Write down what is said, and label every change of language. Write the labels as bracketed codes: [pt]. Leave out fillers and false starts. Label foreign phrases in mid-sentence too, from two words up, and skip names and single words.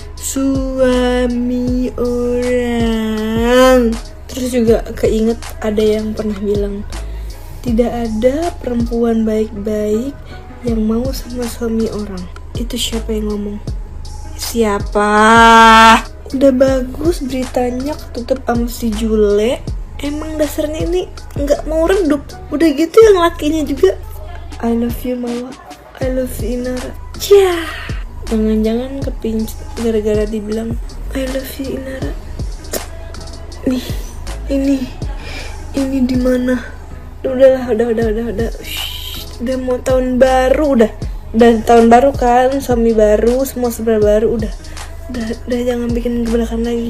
[id] Terus juga keinget ada yang pernah bilang, tidak ada perempuan baik-baik yang mau sama suami orang. Itu siapa yang ngomong? Siapa? Udah bagus beritanya ketutup sama si Jule. Emang dasarnya ini nggak mau redup. Udah gitu yang lakinya juga, [en] I love you Mawa, I love you Inara. [id] Jangan-jangan kepincut gara-gara dibilang [en] I love you [id] Inara. Nih, ini di mana? Udah. Udah mau tahun baru, udah tahun baru kan, suami baru, semua serba baru, udah jangan bikin kebelakan lagi.